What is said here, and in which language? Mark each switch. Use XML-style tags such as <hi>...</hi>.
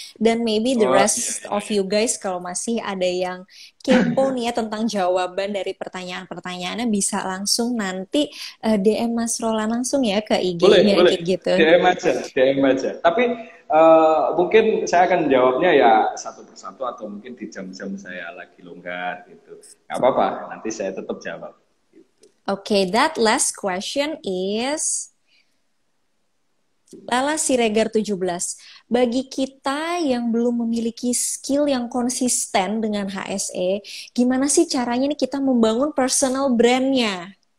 <id>Dan</id> <en>maybe the rest of you guys,</en> <id>kalau masih ada yang kepo nih ya tentang jawaban dari pertanyaan-pertanyaannya, bisa langsung nanti DM Mas Roland langsung ya ke IG-nya boleh. kayak gitu. DM aja. Tapi mungkin saya akan jawabnya ya satu persatu atau mungkin di jam-jam saya lagi longgar gitu. Nggak apa-apa, nanti saya tetap jawab.</id> <en>Okay, that last question is Lala Siregar 17.</en> <id>Bagi kita yang belum memiliki skill yang konsisten dengan HSE, gimana sih caranya nih kita membangun personal brand-nya?</id>